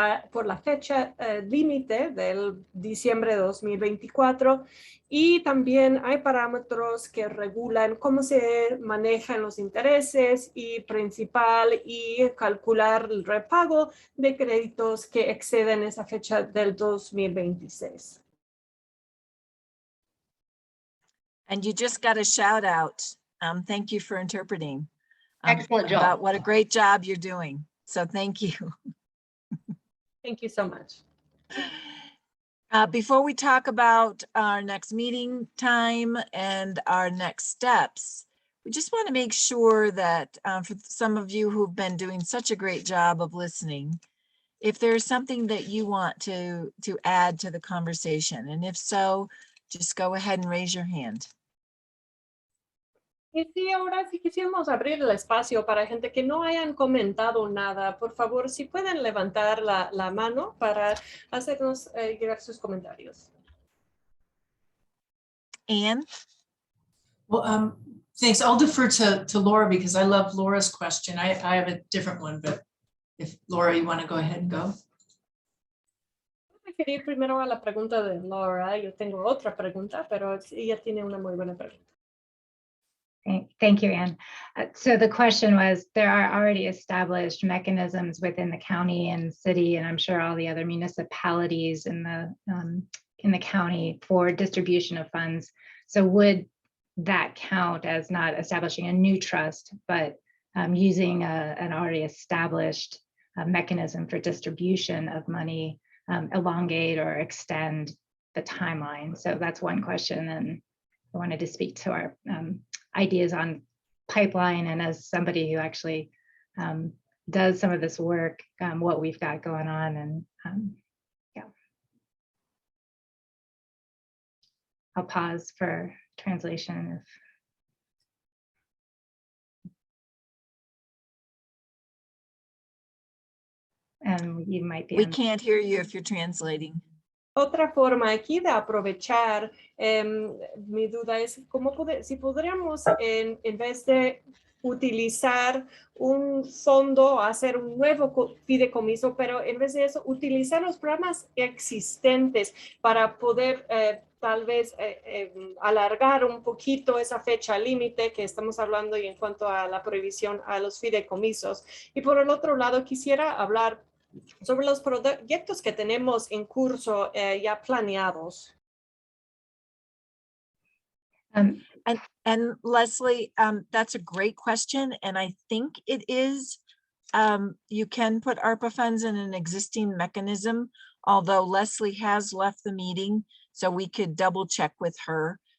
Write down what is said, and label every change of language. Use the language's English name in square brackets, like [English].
[Spanish] por la fecha límite del diciembre de 2024, y también hay parámetros que regulan cómo se manejan los intereses y principal y calcular el repago de créditos que exceden esa fecha del 2026. [English] And you just got a shout out. Thank you for interpreting. Excellent job. About what a great job you're doing. So thank you. Thank you so much. Before we talk about our next meeting time and our next steps, we just want to make sure that for some of you who've been doing such a great job of listening, if there's something that you want to add to the conversation, and if so, just go ahead and raise your hand. [Spanish] Y sí, ahora sí quisiéramos abrir el espacio para gente que no hayan comentado nada. Por favor, si pueden levantar la mano para hacernos llegar sus comentarios. [English] Anne? Well, thanks. I'll defer to Laura because I love Laura's question. I have a different one, but if Laura, you want to go ahead and go. [Spanish] Voy a referir primero a la pregunta de Laura. Yo tengo otra pregunta, pero ella tiene una muy buena pregunta. [English] Thank you, Anne. So the question was, there are already established mechanisms within the county and city, and I'm sure all the other municipalities in the county for distribution of funds. So would that count as not establishing a new trust, but using an already established mechanism for distribution of money, elongate or extend the timeline? So that's one question, and I wanted to speak to our ideas on pipeline, and as somebody who actually does some of this work, what we've got going on, and yeah. I'll pause for translation and you might be. We can't hear you if you're translating. [Spanish] Otra forma aquí de aprovechar, mi duda es si podríamos en vez de utilizar un fondo, hacer un nuevo fideicomiso, pero en vez de eso, utilizar los programas existentes para poder tal vez alargar un poquito esa fecha límite que estamos hablando y en cuanto a la prohibición a los fideicomisos. Y por el otro lado, quisiera hablar sobre los proyectos que tenemos en curso ya planeados. [English] And Leslie, that's a great question. And I think it is, you can put ARPA funds in an existing mechanism, although Leslie has left the meeting, so we could double check with her.